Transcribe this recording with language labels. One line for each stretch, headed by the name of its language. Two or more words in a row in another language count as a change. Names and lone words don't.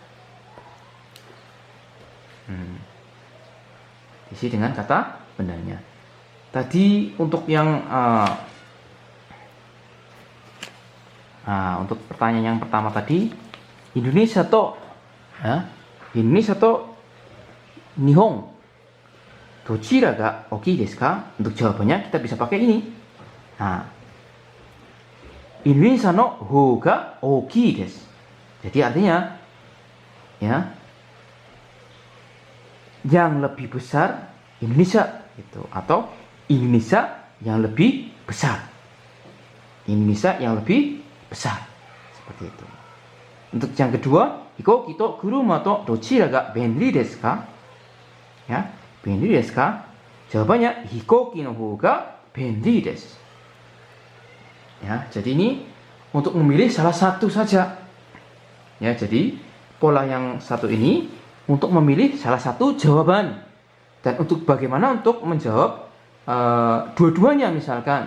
Indonesian: Isi dengan kata bundanya. Tadi untuk yang untuk pertanyaan yang pertama tadi,
Japanese: インドネシアと日本どちらが大きいですか?
Indonesian: Untuk jawabannya kita bisa pakai ini. Nah,
Japanese: インドネシアのほうが大きいです.
Indonesian: Jadi artinya ya, yang lebih besar Indonesia itu, atau Indonesia yang lebih besar. Indonesia yang lebih besar. Seperti itu. Untuk yang kedua,
Japanese: 飛行機と車とどちらが便利ですか? Ya, 便利ですか? Jawabannya 飛行機のほうが便利です.
Indonesian: Ya, jadi ini untuk memilih salah satu saja. Ya, jadi pola yang satu ini untuk memilih salah satu jawaban. Dan untuk bagaimana untuk menjawab dua-duanya misalkan.